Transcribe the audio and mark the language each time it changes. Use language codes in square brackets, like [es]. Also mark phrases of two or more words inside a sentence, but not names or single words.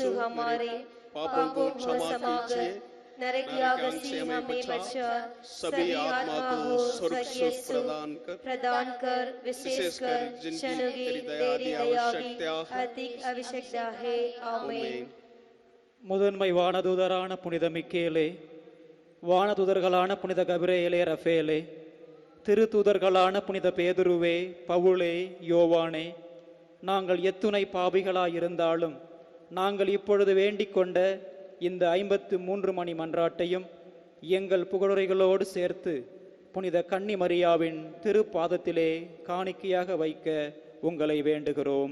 [hi] हमारे पापों को क्षमा कीजिए, नरक याग से हमें बचा, सभी आत्मा को स्वर्ग सुख प्रदान कर, विशेषकर जिनको तेरी दया की अधिक आवश्यकता है। आमीन। [ta] முதன்மை வானதூதரான புனித மிக்கேலே, வானதூதர்களான புனித கபிரேலே, ரஃபேலே, திருத்தூதர்களான புனித பேதுருவே, பவுலே, யோவானே, நாங்கள் எத்துணை பாவிகளாயிருந்தாலும் நாங்கள் இப்பொழுது வேண்டிக் கொண்ட இந்த 53 மணி மன்றாட்டையும் எங்கள் புகழுரைகளோடு சேர்த்து புனித கன்னி மரியாவின் திருப்பாதத்திலே காணிக்கையாக வைக்க உங்களை வேண்டுகிறோம்.